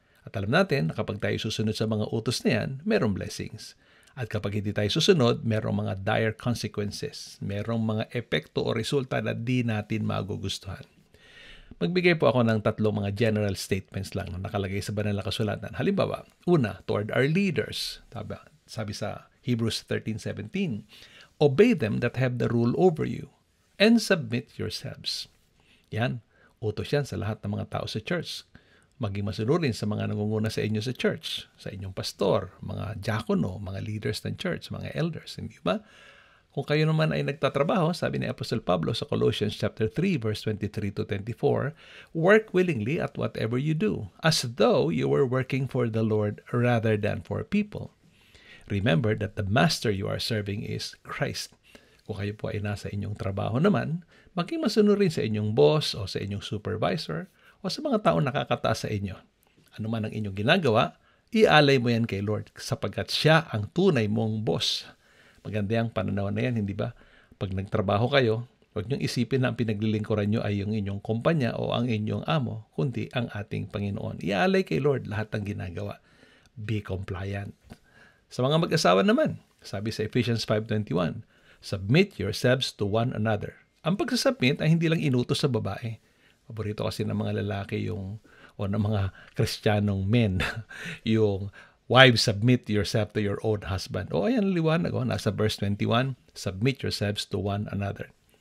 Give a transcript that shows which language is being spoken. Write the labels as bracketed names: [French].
[Filipino] At alam natin na kapag tayo susunod sa mga utos na yan, merong blessings. At kapag hindi tayo susunod, merong mga dire consequences. Merong mga epekto o resulta na di natin magugustuhan. Magbigay po ako ng tatlong mga general statements lang na nakalagay sa banal na kasulatan. Halimbawa, una, [English] toward our leaders. [Filipino] Sabi sa [English] Hebrews 13:17, obey them that have the rule over you and submit yourselves. [Filipino] Yan, utos yan sa lahat ng mga tao sa church. Maging masunurin sa mga nangunguna sa inyo sa church, sa inyong pastor, mga diakono, mga leaders ng church, mga elders, hindi ba? Kung kayo naman ay nagtatrabaho, sabi ni [English] Apostle Pablo sa Colossians chapter 3 verse 23 to 24, work willingly at whatever you do, as though you were working for the Lord rather than for people. Remember that the master you are serving is Christ. [Filipino] Kung kayo po ay nasa inyong trabaho naman, maging masunurin sa inyong boss o sa inyong supervisor o sa mga taong nakakataas sa inyo. Ano man ang inyong ginagawa, ialay mo yan kay Lord sapagkat siya ang tunay mong boss. Maganda yung pananaw na yan, hindi ba? Pag nagtrabaho kayo, huwag niyong isipin na ang pinaglilingkuran niyo ay yung inyong kumpanya o ang inyong amo, kundi ang ating Panginoon. Ialay kay Lord lahat ng ginagawa. [English] Be compliant. [Filipino] Sa mga mag-asawa naman, sabi sa Ephesians 5:21, [English] submit yourselves to one another. [Filipino] Ang pagsasubmit ay hindi lang inutos sa babae. Paborito kasi ng mga lalaki o ng mga Kristiyanong men, yung [English] wives, submit yourself to your own husband. [Filipino] O ayan, liwanag. Nasa [English] verse 21, submit yourselves to one another.